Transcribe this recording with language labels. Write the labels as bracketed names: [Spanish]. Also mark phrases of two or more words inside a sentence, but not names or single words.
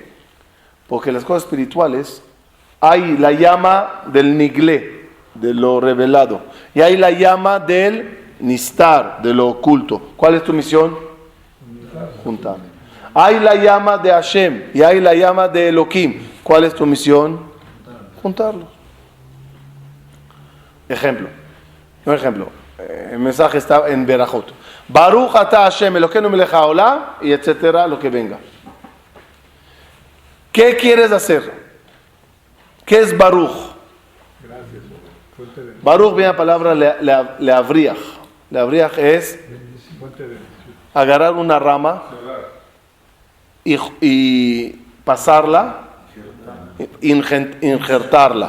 [Spanish] Porque las cosas espirituales hay la llama del niglé, de lo revelado, y hay la llama del nistar, de lo oculto. ¿Cuál es tu misión? Juntar. Hay la llama de Hashem y hay la llama de Elohim. ¿Cuál es tu misión? Juntarlos. Ejemplo. Un ejemplo. El mensaje está en Berajot. [Hebrew] ברוך אתה השם אלוקינו מלך העולם, [Spanish] y etcétera, lo que venga. ¿Qué quieres hacer? ¿Qué es Baruch? Baruch viene la palabra leavriach. Leavriach es agarrar una rama y pasarla, injertarla.